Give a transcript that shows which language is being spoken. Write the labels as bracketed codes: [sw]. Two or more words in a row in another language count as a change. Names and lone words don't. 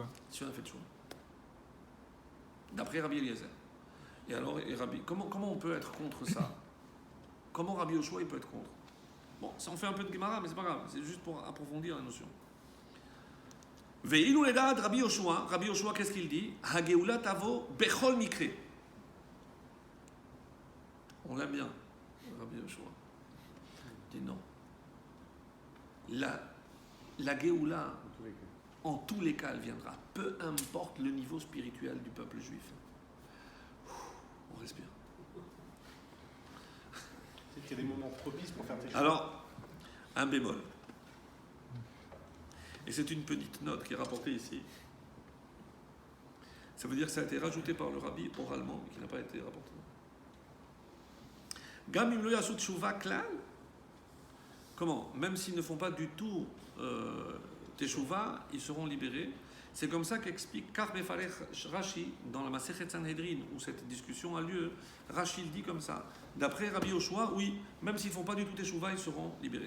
[fr] Si on a fait le choix. D'après Rabbi Eliezer. Et alors, comment on peut être contre ça? Comment Rabbi Yoshua il peut être contre? Bon, ça on fait un peu de Gemara, mais c'est pas grave, c'est juste pour approfondir la notion. [he] ואילו לדעת רבי יהושע, [fr] qu'est-ce qu'il dit? [he] הגאולה תבוא בכל מקרה. [fr] On l'aime bien, Rabbi Yoshua. Il dit non. La Géoula, en tous les cas, elle viendra. Peu importe le niveau spirituel du peuple juif. On respire. C'est qu'il y a des moments propices pour faire tes choses. Alors, un bémol. Et c'est une petite note qui est rapportée ici. Ça veut dire que ça a été rajouté par le rabbi oralement, mais qui n'a pas été rapporté. [he] גם אם לא יעשו תשובה כלל. [fr] Comment? Même s'ils ne font pas du tout teshuva, ils seront libérés. C'est comme ça qu'explique Karbefarech Rashi dans la Masechet Sanhedrin, où cette discussion a lieu. Rashi le dit comme ça. D'après Rabbi Yoshua, oui, même s'ils ne font pas du tout teshuva, ils seront libérés.